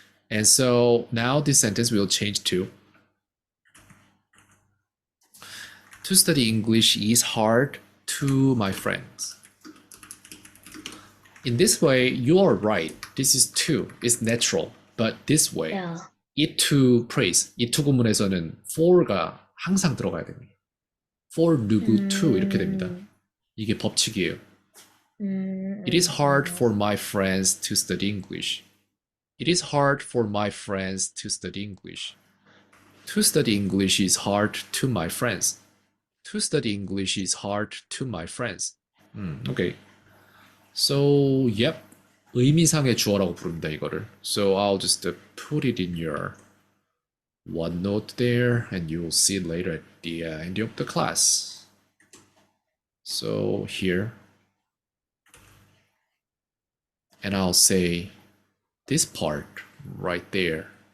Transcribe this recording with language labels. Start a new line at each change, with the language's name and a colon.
English: And so now this sentence will change to study English is hard to my friends. In this way, you are right. This is to. It's natural. But this way, Yeah. it to praise, it to
Korean: 구문에서는 for가 항상 들어가야 됩니다. for 누구 to 이렇게 됩니다. 이게 법칙이에요.
English: It is hard for my friends to study English. It is hard for my friends to study English. To study English is hard to my friends. To study English is hard to my friends. Okay. So, yep.
Korean: 의미상의 주어라고 부릅니다, 이거를.
English: So, I'll just put it in your OneNote there, and you'll see it later at the end of the class. So, here. And I'll say this part right there.